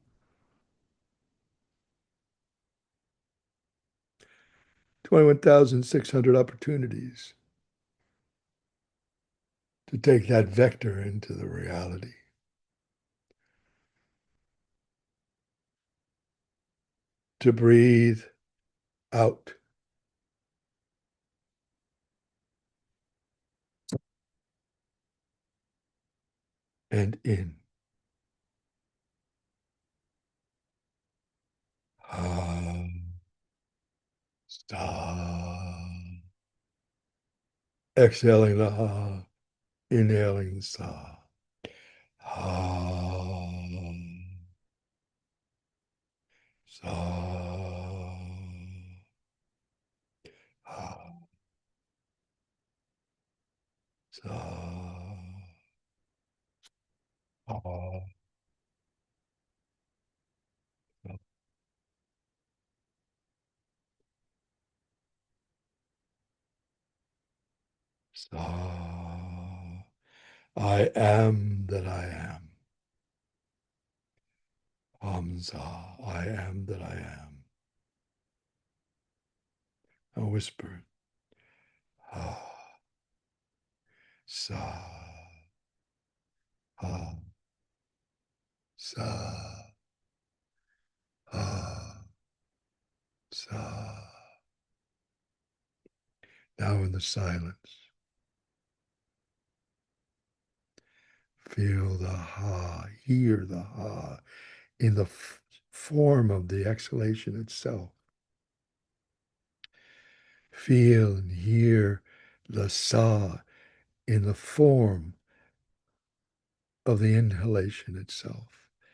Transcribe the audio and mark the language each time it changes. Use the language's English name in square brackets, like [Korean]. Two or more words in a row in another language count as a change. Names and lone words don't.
[English] 21,600 opportunities to take that vector into the reality, to breathe out and in. [Sanskrit] Ha, sa. [English] Exhaling the ha, inhaling the sa. [Sanskrit] Ha, sa, ha, sa, ha, sa. [English] I am that I am. Hamza, I am that I am. I whispered, [Sanskrit] ha, sa, ha, sa, ha, sa. [English] Now in the silence, feel the ha, hear the ha in the form of the exhalation itself. Feel and hear the sa in the form of the inhalation itself.